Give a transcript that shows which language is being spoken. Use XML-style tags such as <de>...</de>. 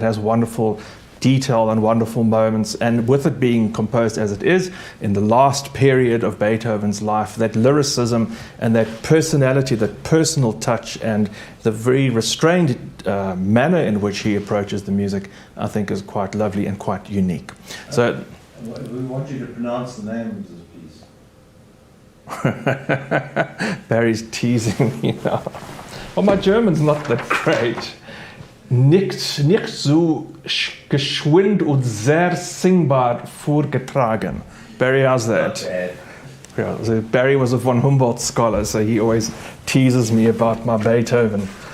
<en>It has wonderful detail and wonderful moments, and with it being composed as it is in the last period of Beethoven's life, that lyricism and that personality, that personal touch, and the very restrained manner in which he approaches the music, I think is quite lovely and quite unique. So we want you to pronounce the name of this piece. Barry's teasing me now. Well, my German's not that great.</en> <de>Nicht so geschwind und sehr singbar vorgetragen.</de> <en>Barry, how's that? Yeah, so Barry was a von Humboldt scholar, so he always teases me about my Beethoven.</en>